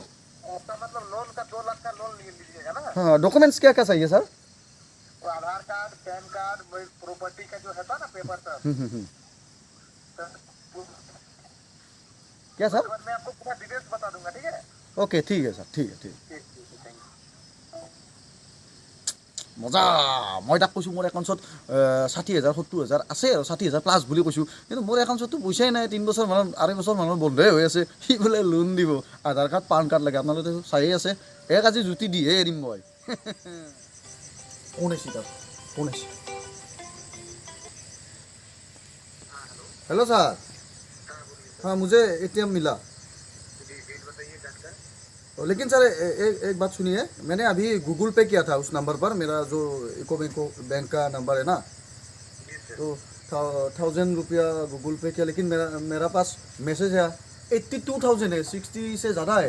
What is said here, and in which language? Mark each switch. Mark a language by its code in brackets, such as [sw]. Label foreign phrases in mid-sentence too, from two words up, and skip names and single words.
[hi] आपका मतलब लोन का 2 लाख का लोन लीजिएगा ना? हाँ, डॉक्यूमेंट्स क्या क्या चाहिए सर? तो आधार कार्ड, पैन कार्ड, प्रॉपर्टी का जो है था ना पेपर सर, क्या सर? उसके बाद मैं आपको पूरा डिटेल्स बता दूंगा, ठीक है? ओके, ठीक है सर, ठीक है। ठीक है, [en] thank you. [as] মজা। মই তাক কৈছোঁ মোৰ একাউণ্টত 60,000 70,000 আছে, আৰু 60,000 প্লাছ বুলি কৈছোঁ, কিন্তু মোৰ একাউণ্টততো পইচাই নাই। 3 বছৰ মানত 2.5 বছৰ মানত বন্ধই হৈ আছে। সি বোলে লোন দিব, আধাৰ কাৰ্ড পান কাৰ্ড লাগে। আপোনালোকে চায়েই আছে, এক আজি জুতি দিহে এৰিম মই। কোন আহিছে তাত? কোন আহিছে? [hi] हेलो सर। हाँ, मुझे एटीएम मिला। लेकिन सर एक बात सुनिए, मैंने अभी गूगल पे किया था उस नंबर पर, मेरा जो इको बैंक का नंबर है ना, तो 1000 रुपया गूगल पे किया, लेकिन मेरा पास मैसेज है 82,000 है, 60 से ज़्यादा है।